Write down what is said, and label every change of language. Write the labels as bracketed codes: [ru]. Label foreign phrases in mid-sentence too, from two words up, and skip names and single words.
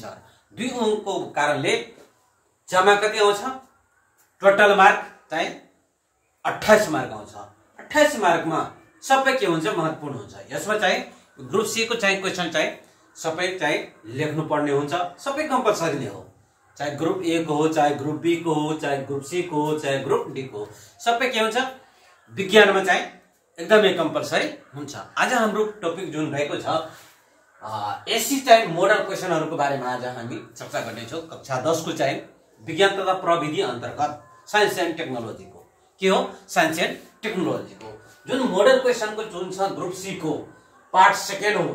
[ne] 2 अंकको कारणले जम्मा कति आउँछ, [en] total mark [ne] चाहिँ 28 मार्क आउँछ। 28 मार्कमा सबै के हुन्छ महत्त्वपूर्ण हुन्छ। यसमा चाहिँ [en] group C [ne] को चाहिँ क्वेशन चाहिँ सबै चाहिँ लेख्नु पर्ने हुन्छ। सबै कम्पलसरी नै हो, चाहे [en] group A [ne] को हो, चाहे [en] group B [ne] को हो, चाहे [en] group C [ne] को हो, चाहे [en] group D [ne] को हो, सबै के हुन्छ विज्ञानमा चाहिँ एकदमै कम्पलसरी हुन्छ। आज हाम्रो टपिक जुन रहेको छ एसी चाहिँ [en] model questionहरुको [ne] बारेमा आज हामी चर्चा गर्ने छौं। कक्षा 10 को चाहिँ विज्ञान तथा प्रविधि अन्तर्गत [en] science and technology [ne] को के हो, [en] science and technology [ne] को जुन [en] model question [ne] को जुन छ [en] group C [ne] को [en] part second [ne] हो।